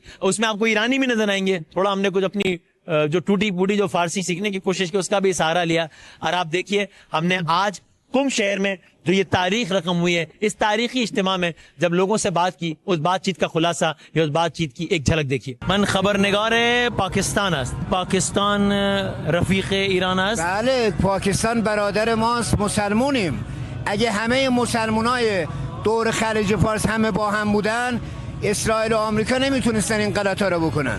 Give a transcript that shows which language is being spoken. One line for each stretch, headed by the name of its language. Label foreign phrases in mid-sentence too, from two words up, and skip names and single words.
Urdu: اس میں آپ کو ایرانی بھی نظر آئیں گے. تھوڑا ہم نے کچھ اپنی جو ٹوٹی پوٹی جو فارسی سیکھنے کی کوشش کی اس کا بھی سہارا لیا. اور آپ دیکھیے ہم نے آج قم شہر میں جو یہ تاریخ رقم ہوئی ہے اس تاریخی اجتماع میں جب لوگوں سے بات کی اس بات چیت کا خلاصہ یا اس بات چیت کی ایک جھلک دیکھیے.
Persian: من خبر نگار پاکستان است, پاکستان رفیق ایران است. بله پاکستان برادر ماست, مسلمونیم. اگه همه مسلمانای دور خلیج فارس همه با هم بودن اسرائیل و آمریکا نمیتونستن این غلطا رو بکنن.